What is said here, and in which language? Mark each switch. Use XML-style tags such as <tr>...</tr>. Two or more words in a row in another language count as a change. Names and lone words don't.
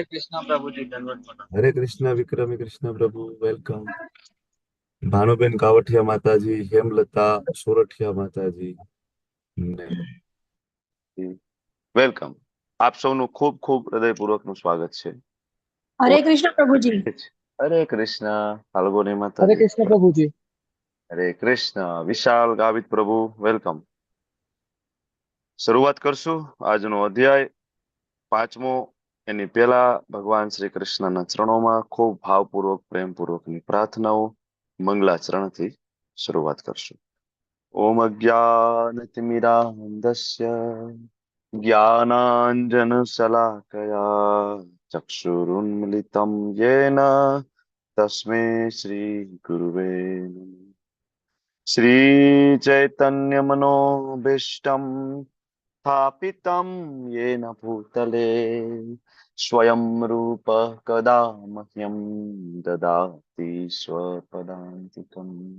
<gu>કૃષ્ણ પ્રભુજી, દંડવત પ્રણામ. હરે કૃષ્ણ વિક્રમી કૃષ્ણ પ્રભુ વેલકમ. ભાનુબેન કાવઠિયા માતાજી, હેમલતા સોરઠિયા માતાજી ને વેલકમ. આપ સૌનું ખૂબ ખૂબ હૃદયપૂર્વકનું સ્વાગત છે.</gu> <hi>हरे कृष्ण प्रभु जी।</hi> <gu>હરે કૃષ્ણ ફાલ્ગુની</gu> <hi>हरे</hi> <gu>માતાજી.</gu> <hi>कृष्ण प्रभु जी।</hi> <gu>હરે કૃષ્ણ વિશાલ ગાવિત પ્રભુ વેલકમ. શરૂઆત કરશું આજનો અધ્યાય પાંચમો. એની પહેલા ભગવાન શ્રી કૃષ્ણના ચરણોમાં ખૂબ ભાવપૂર્વક પ્રેમપૂર્વકની પ્રાર્થનાઓ મંગલાચરણથી શરૂઆત કરશું.</gu> <sa>ओम अज्ञानतिमिरान्धस्य ज्ञानांजन शलाकया चक्षुरुन्मिलितं येन तस्मै श्री गुरुवे नमः। श्री चैतन्य मनोभीष्टं स्थापितं येन भूतले स्वयं रूप कदा मह्यं ददाति स्वपदान्तिकम्।</sa>